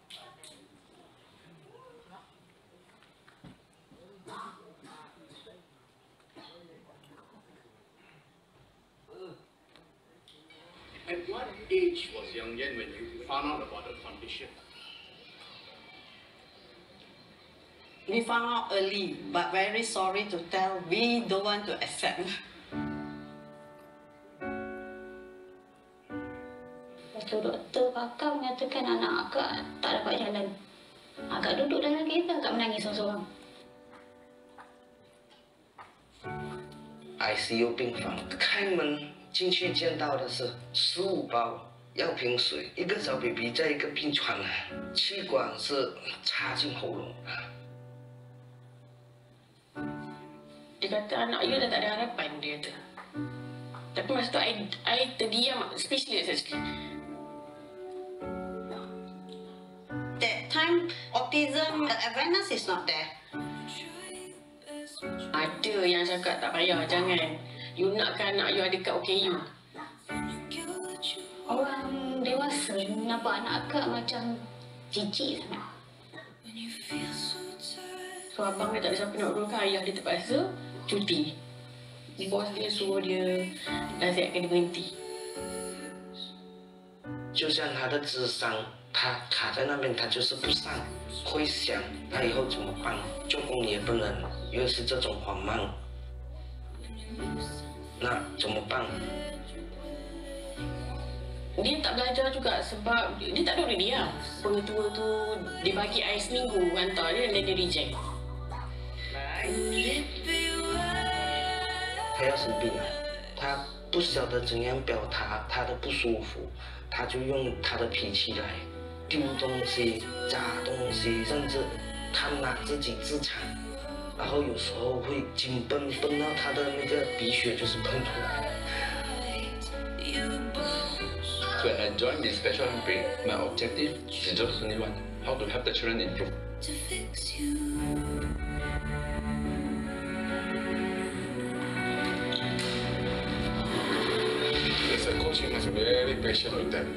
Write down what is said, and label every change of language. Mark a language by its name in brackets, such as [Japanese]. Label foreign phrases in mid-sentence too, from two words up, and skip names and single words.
[English] At what age was Young Yen when you found out about the condition? We found out early, but very sorry to tell, we don't want to accept. [Malay] Waktu doktor kakak mengatakan anak akak tak dapat jalan. Akak duduk dalam kereta, akak menangis seorang-seorang. [Chinese] ICU 病房开门进去见到的是15包药瓶水，一个小 baby 在一个病床，气管是插进喉咙。 [Malay] Dia kata anak you dah tak ada harapan, dia kata. Tapi masa tu I terdiam, [English] speechless actually. That time, autism awareness is not there. [Malay] Ada yang cakap tak payah, jangan. You nakkan anak you ada kat OKU. Orang dewasa nampak anak akak macam cicik sangat. So abang dia tak ada siapa nak uruskan, ayah dia terpaksa cuti. Bos dia suruh dia nasihatkan dia berhenti. [Chinese] 就像他的智商，他卡在那边，他就是不上，会想他以后怎么办，做工也不能，又是这种缓慢，那怎么办？ [Malay] Dia tak belajar juga sebab dia tak duduk diam. Pengetua tu dia bagi I seminggu hantar dia dan dia reject. [Chinese] 他要生病了，他不晓得怎样表达他的不舒服，他就用他的脾气来丢东西、砸东西，甚至他拿自己自残，然后有时候会紧绷到他的那个鼻血就是喷出来。 [English] When I joined this Special Olympics, my objective is just only one: how to help the children improve. As a coach, you must be very patient with them.